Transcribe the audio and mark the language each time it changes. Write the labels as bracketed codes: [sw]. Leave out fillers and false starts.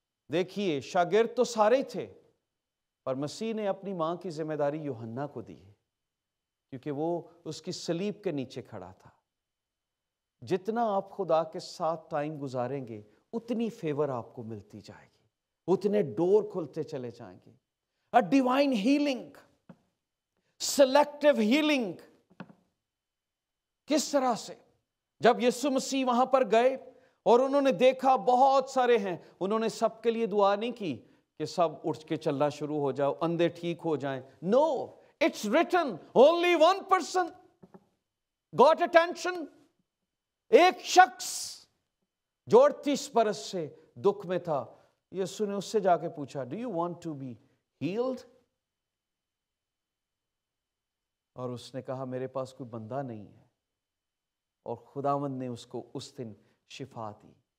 [ur] دیکھیے شاگرد تو سارے ہی تھے، پر مسیح نے اپنی ماں کی ذمہ داری یوحنا کو دی، کیونکہ وہ اس کی صلیب کے نیچے کھڑا تھا. جتنا آپ خدا کے ساتھ ٹائم گزاریں گے اتنی فیور آپ کو ملتی جائے گی، اتنے ڈور کھلتے چلے جائیں گے. [en] A divine healing, selective healing. [ur] کس طرح سے؟ جب یسوع مسیح وہاں پر گئے اور انہوں نے دیکھا بہت سارے ہیں، انہوں نے سب کے لیے دعا نہیں کی کہ سب اٹھ کے چلنا شروع ہو جاؤ، اندھے ٹھیک ہو جائیں. [en] No, it's written, only one person got attention. [ur] ایک شخص جو 38 برس سے دکھ میں تھا، یسوع نے اس سے جا کے پوچھا, [en] Do you want to be healed؟ [ur] اور اس نے کہا میرے پاس کوئی بندہ نہیں ہے، اور خداوند نے اس کو اس دن شفا دی.